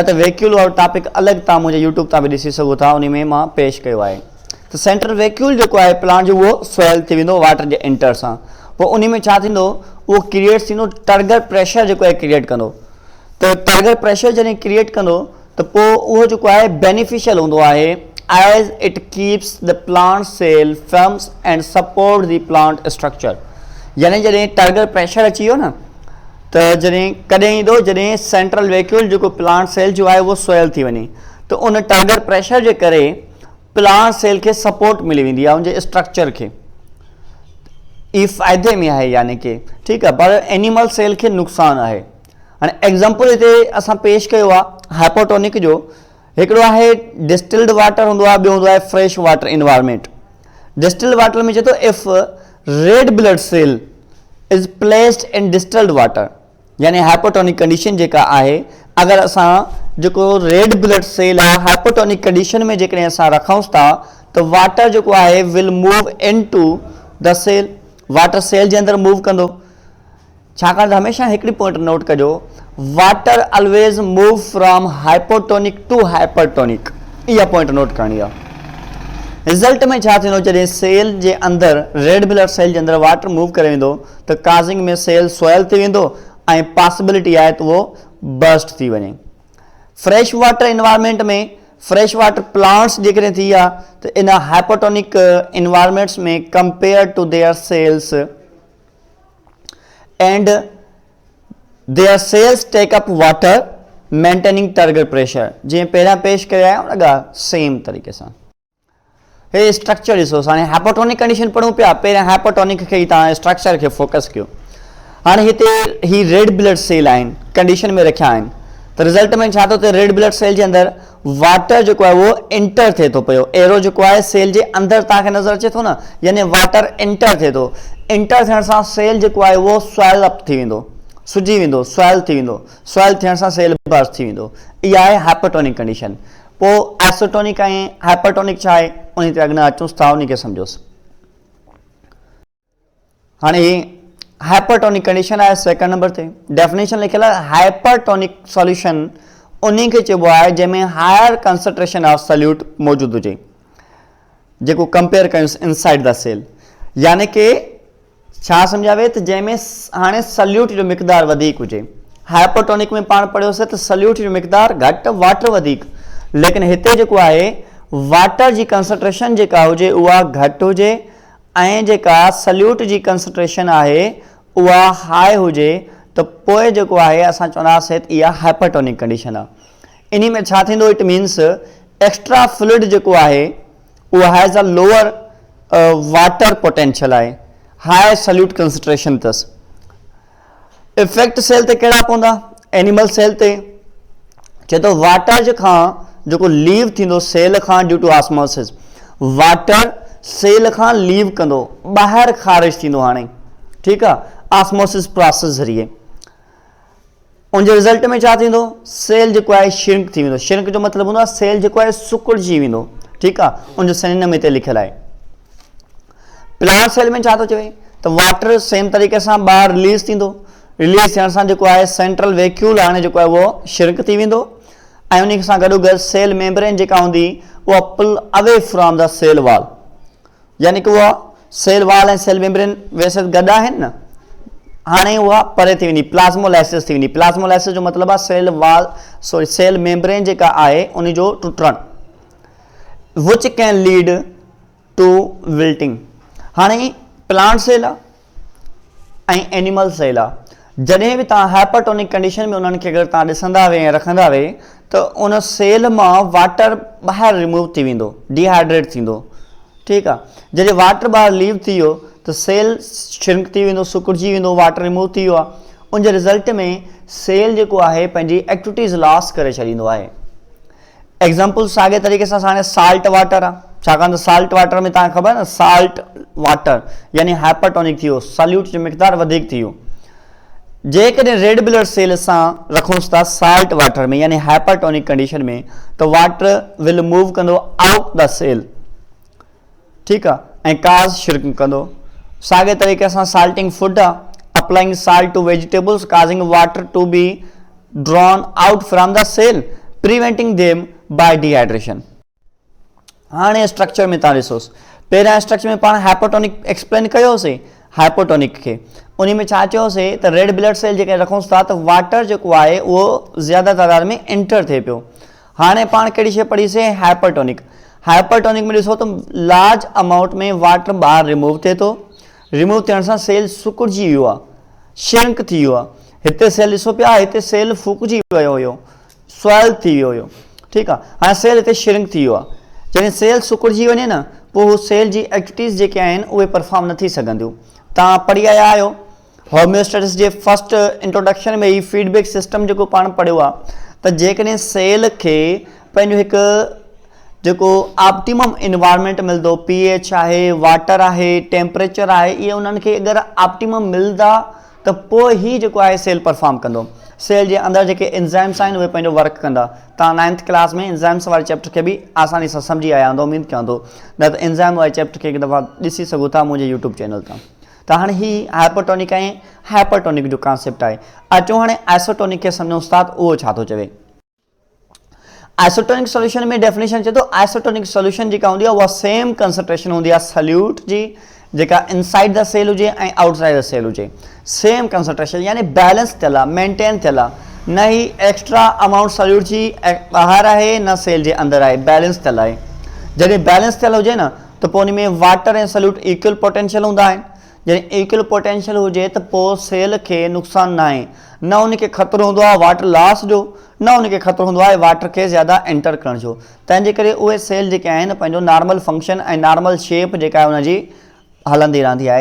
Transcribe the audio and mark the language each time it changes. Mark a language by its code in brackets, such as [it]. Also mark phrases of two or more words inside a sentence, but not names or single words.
[sd] त वैक्यूल वारो टॉपिक अलॻि तव्हां मुंहिंजे यूट्यूब तां बि ॾिसी सघो था, उन में मां पेश कयो आहे। त [en] central vacuole [sd] जेको आहे प्लांट जो उहो स्वेल थी वेंदो वाटर जे एंटर सां। पोइ उन में छा थींदो? उहो क्रिएट थींदो, [en] turgor pressure [sd] जेको आहे क्रिएट कंदो। त [en] turgor pressure [sd] जॾहिं क्रिएट कंदो त पोइ उहो जेको आहे बेनिफिशियल हूंदो आहे, [en] as it keeps the plant cell firms and support the plant structure. [sd] यानी जॾहिं [en] turgor pressure [sd] अची वियो न, त जॾहिं कॾहिं ईंदो? जॾहिं [en] central vacuole [sd] जेको [en] plant cell [sd] जो आहे उहो स्वेल थी वञे, त उन [en] turgor pressure [sd] जे करे [en] plant cell [sd] के सपोर्ट मिली वेंदी आहे उनजे स्ट्रक्चर के, ई फ़ाइदे में है [ur] یعنی کہ ٹھیک ہے, [sd] पर [en] animal cell [sd] के नुकसान है। हाँ एग्जाम्पल इतने असां पेश किया हाइपोटोनिक जो, एकड़ो है [en] distilled water [sd] होंदो आहे, ॿियो होंदो आहे [en] fresh water environment. distilled water [sd] में चए तो [en] if red blood cell is placed in distilled water, [sd] यानी [en] hypotonic condition [sd] जेका आहे, अगर असां जो [en] red blood cell [sd] है [en] hypotonic condition [sd] में जेकॾहिं असां रखूंसि था तो वाटर जो है [en] will move into the cell, [sd] वाटर सेल के अंदर मूव कंदो। छाकाणि त हमेशा हिकिड़ी पॉइंट नोट कजो, [en] water always move from hypotonic to hypertonic, [sd] इहा पॉइंट नोट करनी है। रिजल्ट में छा थींदो, जॾहिं सेल जे अंदर [en] red blood cell [sd] के अंदर वाटर मूव करे वेंदो तो काज़िंग में सेल सोयल थी वेंदो ऐं पॉसिबिलिटी है तो वो बर्स्ट थी वञे। [en] fresh water environment में fresh water plants [sd] जेकॾहिं थी विया तो [en] in hypotonic environments में compare to their cells and their cells take up water maintaining target pressure, [sd] जी पहिरियां पेश कया लॻा सेम तरीक़े से। हे स्ट्रक्चर ॾिसो, हाणे [en] hypotonic condition [sd] पढ़ूं पिया, पहिरियां हाइपोटोनिक खे तव्हां स्ट्रक्चर के फोकस कयो। हाँ हिते ही [en] red blood cell [sd] आहिनि कंडीशन में रखिया आहिनि, तो रिजल्ट में छा थो थिए, [en] red blood cell [sd] के अंदर वाटर जो है वो इंटर थे तो पियो, एरो जो है सेल के अंदर तक नजर अचे तो ना, यानी वाटर इंटर थे तो, इंटर थियण सां सेल जो है वो [en] swell up [sd] थी वेंदो, सुजी वेंदो, स्वेल थी वेंदो, स्वेल थियण सां सेल बर्स्ट थी वेंदो। इहा आहे हाइपोटोनिक कंडीशन। पोइ आइसोटोनिक ऐं हाइपरटोनिक छा आहे, उन ते अॻियां अचूंसि था, उन खे सम्झोसि। हाणे [en] hypertonic condition [sd] है [en] second number [sd] ते, डेफिनेशन लिखियल है [en] hypertonic solution [sd] उन्हीं के चइबो आहे जंहिंमें [en] higher concentration of solute [sd] मौजूद हुजे, जेको कंपेयर कयूंसि [en] inside the cell, [sd] यानी कि छा सम्झावे त जंहिंमें हाणे सल्यूट जो मिक़दार वधीक हुजे। हाइपरटोनिक में पाण पढ़ियोसीं त सल्यूट जो मिक़दार घटि वाटर वधीक, लेकिन हिते जेको आहे वाटर जी कंसंट्रेशन जेका हुजे उहा घटि हुजे ऐं जेका सल्यूट जी कंसंट्रेशन आहे उहा हाई हुजे, तो पोइ जेको आहे असां चवंदासीं त इहा [en] hypertonic condition [sd] आहे। इन में छा थींदो, [en] it means extra fluid [sd] जेको आहे उहा [en] has a lower water potential आहे, high solute concentration अथसि। [sd] इफेक्ट सेल ते कहिड़ा पवंदा, [en] animal cell [sd] ते चए थो वाटर जे खां जेको लीव थींदो सेल खां [en] due to osmosis, [sd] वाटर सेल खां लीव कंदो, ॿाहिरि ख़ारिज थींदो। हाणे ठीकु आहे, [en] osmosis process [sd] ज़रिए उनजे रिज़ल्ट में छा थींदो, सेल जेको आहे श्रिंक थी वेंदो। श्रिंक जो मतिलबु हूंदो आहे सेल जेको आहे सुकुड़जी वेंदो, ठीकु आहे, उनजो सिनोनिम में हिते लिखियलु आहे। [en] plant cell [sd] में छा थो चवे त वाटर सेम तरीक़े सां ॿाहिरि रिलीज़ थींदो, रिलीज़ थियण सां जेको आहे [en] central vacuole [sd] हाणे जेको आहे उहो श्रिंक थी वेंदो ऐं उन सां गॾोगॾु [en] cell membrane [sd] जेका हूंदी उहा [en] pull away from the cell wall, [sd] यानी कि उहा [en] cell wall [sd] ऐं [en] cell membrane [sd] वैसे गॾु आहिनि न, हाणे उहा परे थी वेंदी, प्लाज़्मोलाइसिस थी वेंदी। प्लाज़्मोलाइसिस जो मतिलबु आहे [en] cell wall sorry cell membrane [sd] जेका आहे उन जो टुटणु, [en] which can lead to wilting. [sd] हाणे [en] plant cell [sd] आहे ऐं [en] animal cell [sd] आहे, जॾहिं बि तव्हां [en] hypertonic condition [sd] में उन्हनि खे अगरि तव्हां ॾिसंदा वे ऐं रखंदा वे त उन सेल मां वाटर ॿाहिरि रिमूव थी वेंदो, डिहाइड्रेट थींदो, ठीकु आहे। जॾहिं वाटर ॿाहिरि लीव थी वियो त सेल श्रिंक थी वेंदो, सुकुड़जी वेंदो, वाटर रिमूव थी वियो आहे, उनजे रिज़ल्ट में सेल जेको आहे पंहिंजी [en] activities loss [sd] करे छॾींदो आहे। एग्ज़ाम्पल साॻे तरीक़े सां हाणे [en] salt water [sd] आहे, छाकाणि त [en] salt water [sd] में तव्हांखे ख़बर न [en] salt water [sd] यानी हाइपरटोनिक थी वियो, सल्यूट जो मिक़दार वधीक थी वियो। जेकॾहिं [en] red blood cell [sd] सां रखूंसि था [en] salt water [sd] में यानी [en] hypertonic condition [sd] में त [en] water will move [sd] कंदो [en] out the cell, [sd] ठीकु आहे, ऐं काज़ श्रिंक कंदो। साॻे तरीक़े सां [en] salting food [sd] आहे, [en] applying salt to vegetables causing water to be drawn out from the cell preventing them by dehydration. [sd] हाणे स्ट्रक्चर में तव्हां ॾिसोसि, पहिरियां स्ट्रक्चर में पाण हाइपोटोनिक एक्सप्लेन कयोसीं हाइपोटोनिक खे, उन में छा चयोसीं त [en] red blood cell [sd] जेके रखूंसि था त वाटर जेको आहे उहो ज़्यादा तादाद में एंटर थिए पियो। हाणे पाण कहिड़ी शइ पढ़ीसीं हाइपरटोनिक, हाइपरटोनिक में ॾिसो त [en] large amount [sd] में वाटर ॿाहिरि रिमूव थिए थो, रिमूव थियण सां सेल सुकुड़जी वियो आहे, श्रिंक थी वियो आहे। हिते सेल ॾिसो पिया, हिते सेल फूकिजी वियो हुयो, स्वेल थी वियो हुयो, ठीकु आहे, हाणे सेल हिते श्रिंक थी वियो आहे। जॾहिं सेल सुकिड़िजी वञे न पोइ सेल जी एक्टिविटीज़ जेके आहिनि उहे परफॉर्म न थी सघंदियूं। तव्हां पढ़ी आया आहियो होम्योस्टेसिस जे [en] first introduction [sd] में ही [en] feedback system [sd] जेको पाण पढ़ियो आहे त जेकॾहिं सेल खे पंहिंजो हिकु जेको [en] optimum environment [sd] मिलंदो, pH आहे, वाटर आहे, टेम्परेचर आहे, इहे उन्हनि खे अगरि ऑप्टिमम मिलंदा त पोइ ई जेको आहे सेल परफॉर्म कंदो। सेल जे अंदरि जेके एंजाइम्स आहिनि उहे पंहिंजो वर्क कंदा। तव्हां 9th क्लास में एंजाइम्स वारे चैप्टर खे बि आसानी सां सम्झी आया हूंदो, उमेद कयां थो। न त एंजाइम वारे चैप्टर खे हिकु दफ़ा ॾिसी सघो था मुंहिंजे [en] YouTube channel [sd] तां। त हाणे ही हाइपरटोनिक ऐं हाइपरटोनिक जो कॉन्सेप्ट आहे। अचो हाणे आइसोटोनिक खे सम्झूं था त उहो छा थो चवे। [en] isotonic solution [sd] में डेफिनेशन चए थो [en] isotonic solution [sd] जेका हूंदी आहे उहा [en] same concentration [sd] हूंदी आहे सल्यूट जी, जेका [en] inside the cell [sd] हुजे ऐं [en] outside the cell [sd] हुजे, [en] same concentration [sd] यानी बैलेंस थियल आहे, मेंटेन थियल आहे। न ही [en] extra amount [sd] सल्यूट जी ॿाहिरि आहे न सेल जे अंदरि आहे, बैलेंस थियल आहे। जॾहिं बैलेंस थियल हुजे न त पोइ उन में वाटर ऐं सल्यूट [en] equal potential [sd] हूंदा आहिनि। जॾहिं [en] equal potential [sd] हुजे त पोइ सेल खे नुक़सानु न आहे, न उनखे ख़तरो हूंदो आहे [en] water loss [sd] जो, न उनखे ख़तरो हूंदो आहे वाटर खे ज़्यादा एंटर करण जो। तंहिंजे करे उहे सेल जेके आहिनि पंहिंजो [en] normal function [sd] ऐं [en] normal shape [sd] जेका आहे उनजी हलंदी रहंदी आहे।